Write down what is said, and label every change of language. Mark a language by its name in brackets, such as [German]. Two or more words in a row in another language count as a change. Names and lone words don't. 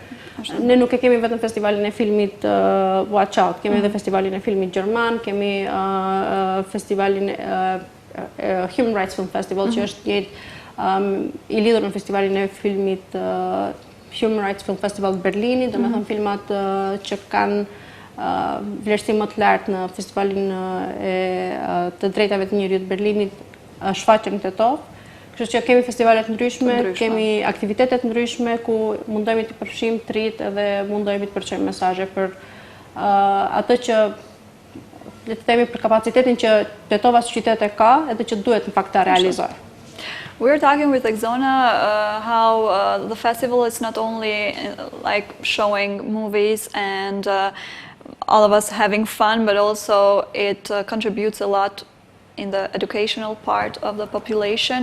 [Albanian] Ne nuk e kemi vetëm festivalin e filmit Watch Out, kemi edhe festivalin e filmit gjerman, kemi festivalin Human Rights Film Festival që është i lidhur në festivalin e filmit Human Rights Film Festival Berlini, domethënë filmat që kanë vlerësim më të lartë në festivalin e të drejtave të njerëzit të Berlinit shfaqen në Tetov. Kështu që kemi festivale të ndryshme, kemi aktivitete të ndryshme ku mundohemi të përfshijmë të rinjt edhe mundohemi të përçojmë mesazhe për atë që le të themi për kapacitetin që Tetova si qytet e ka edhe që duhet në fakt ta realizojë. [English] We're talking with Exona how the festival is not only like showing movies and all of us having fun, but also it contributes a lot in the educational part of the population.